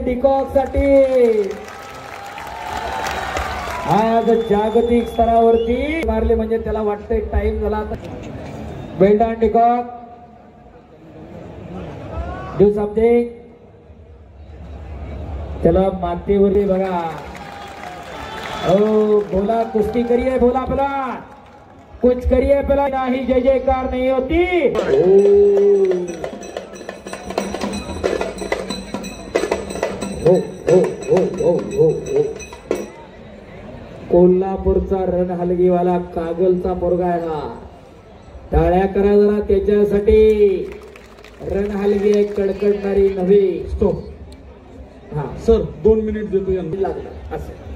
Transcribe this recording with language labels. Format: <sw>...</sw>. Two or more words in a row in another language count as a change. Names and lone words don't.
<mr>डिकॉक साठी आज जागतिक स्तरावरती मारले म्हणजे त्याला वाटतंय टाइम झाला.</mr> <en>Well done DeKock, do something.</en> <mr>त्याला मातीवरती बघा.</mr> <hi>ओ भोला कुस्ती करिए, भोला पला कुछ करिए, पला नाही जय जयकार नहीं होती. हो हो हो हो हो हो.</hi> <mr>कोल्हापूरचा रण हलगीवाला कागलचा पोरगा आहे हा. टाळ्या करा जरा त्याच्यासाठी. रण हलगी एक कडकडणारी नव्हे. स्टॉप. हा सर 2 मिनिट देतो यांना. लागलं असं.</mr>